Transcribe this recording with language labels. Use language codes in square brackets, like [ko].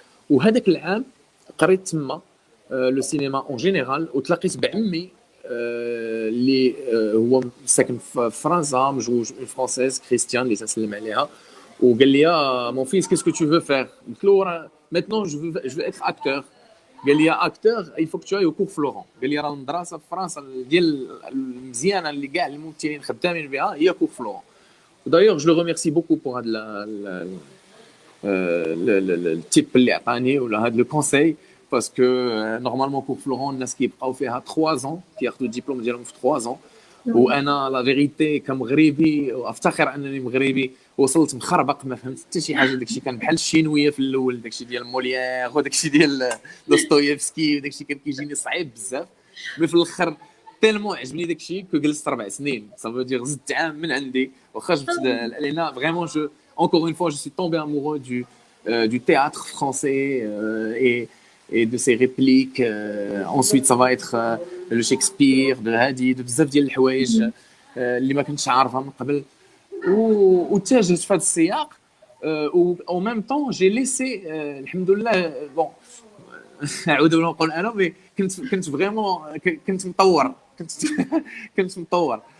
[ar] وهذاك العام قريت تما لو سينما اون جينيرال. وتلاقيت بعمي اللي هو ساكن في فرنسا، مجوج اون فرونسيز كريستيان اللي تنسلم عليها. وقال لي مون فيس كيسكو تو فو فير؟ قلت له راه ميتنون جو فو اتر اكتور. قال لي [fr] اكتور il faut que tu ailles au cours Florent. [ar] قال لي راه المدرسه في فرنسا ديال المزيانه اللي كاع الممثلين خدامين بها هي كور فلورون. ودايوغ جو لو ريميرسي بوكو بور هذا التيب اللي عطاني ولا هذا لو كونساي، باسكو نورمالمون كور فلورون الناس كيبقاو فيها 3 ans كياخذوا الدبلوم ديالهم في 3 ans. وانا لا فيغيتي كمغربي وافتخر انني مغربي وصلت مخربق ما فهمت حتى شي حاجه. داكشي كان بحال الشينويه في الاول، داكشي ديال موليير وداكشي ديال دوستويفسكي وداكشي كان كيجيني صعيب بزاف. مي في الاخر تيلمون عجبني داكشي كو جلست 4 سنين صافي دير زدت عام من عندي واخا جبت لينا فريمون. [fr] جو encore une fois je suis tombé amoureux du théâtre français et de ses répliques. Ensuite ça va être le Shakespeare de [ar] هادي de بزاف ديال الحوايج اللي ما كنتش عارفها من قبل. واتجهت في هذا السياق. او ميم طون جي ليسي الحمد لله بون نعاود نقول انا مي كنت فريمون كنت مطور كنت مطور.